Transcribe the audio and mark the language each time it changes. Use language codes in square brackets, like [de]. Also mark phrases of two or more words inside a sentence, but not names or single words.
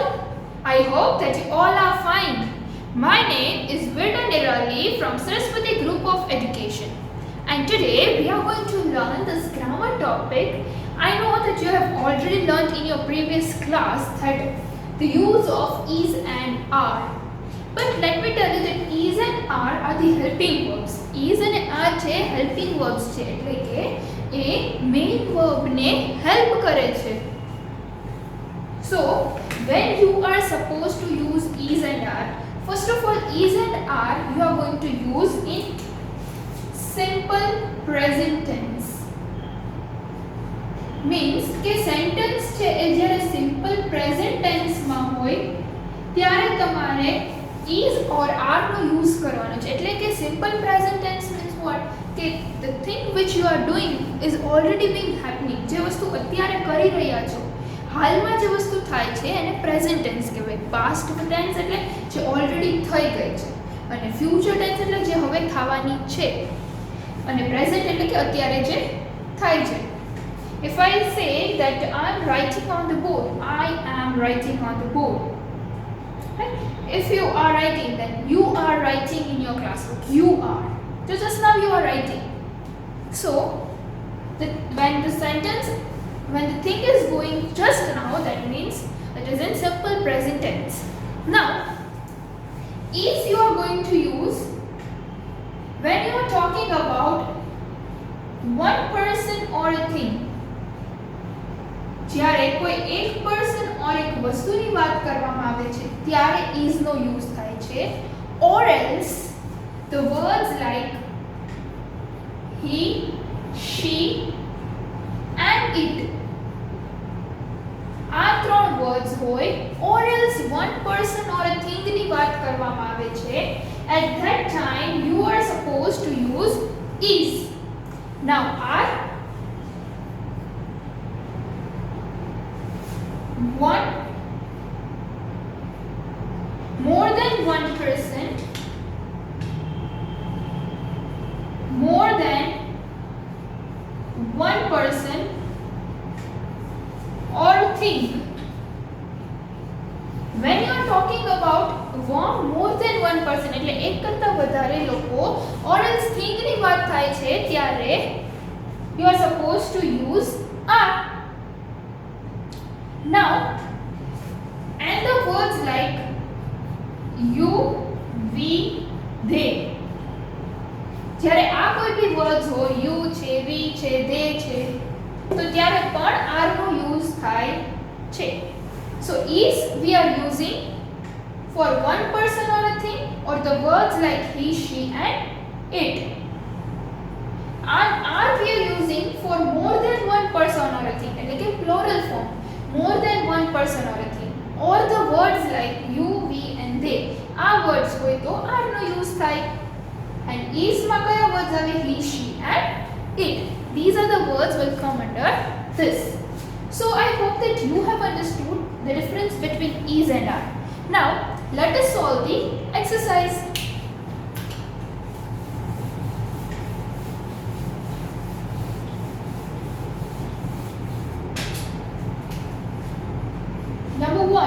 [en] I hope that you all are fine. My name is Virna Nirali from Saraswati Group of Education, and today we are going to learn this grammar topic. I know that you have already learned in your previous class that the use of is and are. But let me tell you that is and are the helping verbs. Is and are [gu] છે [en] helping verbs [gu] છે, એટલે કે એ [en] main verb [gu] ને help કરે છે. [en] So when you are supposed to use is and are, first of all is and are you are going to use in simple present tense. [gu] Means કે sentence છે એ જ્યારે [en] simple present tense [gu] માં હોય ત્યારે તમારે [en] is or are [gu] નો use કરવાનો છે. એટલે કે [en] simple present tense means what? કે the thing which you are doing is already being happening. [gu] જે વસ્તુ અત્યારે કરી રહ્યા છો, હાલમાં જે વસ્તુ થાય છે એને [en] present tense [gu] કહેવાય. [en] past tense [gu] એટલે જે ઓલરેડી થઈ ગઈ છે, અને [en] future tense [gu] એટલે જે હવે થવાની છે, અને પ્રેઝન્ટ એટલે કે અત્યારે જે થાય છે. [en] If I say that I am writing on the board, I am writing on the board. Right? If you are writing, then you are writing in your classbook. You are. So just now you are writing. So when the thing is going just now, that means it is in simple present tense. Now, is you are going to use when you are talking about one person or a thing. [gu] જ્યારે કોઈ એક [en] person or [gu] એક વસ્તુની વાત કરવામાં આવે છે ત્યારે is નો use થાય છે, [en] or else the words like he, she and it [gu] આ ત્રણ [en] words હોય, or else one person or a thing [gu] ની વાત કરવામાં આવે છે, [en] at that time you are supposed to use is. Now are one, more than one person, more than one person or thing. When you are talking about more than one person [gu] એટલે એક કરતા વધારે લોકો [en] or else thing [gu] ની વાત થાય છે ત્યારે [en] you are supposed to use are. Now, and the words like you, we, they. [gu] જ્યારે આ કોઈ બી words હોય, you છે, we છે, they છે, તો ત્યારે પણ are નો use થાય છે. [en] So is we are using for one person or a thing, or the words like he, she and it. And are we are using for more than one person or a thing, [gu] એટલે કે [en] plural form, more than one person or a thing, or the words like you, we and they. [gu] આ words હોય તો are નો use થાય. [en] And is [gu] માં કયા words આવે? [en] He, she and it. These are the words will come under this. So I hope that you have understood the difference between is and are. Now let us solve the exercise. Number 1.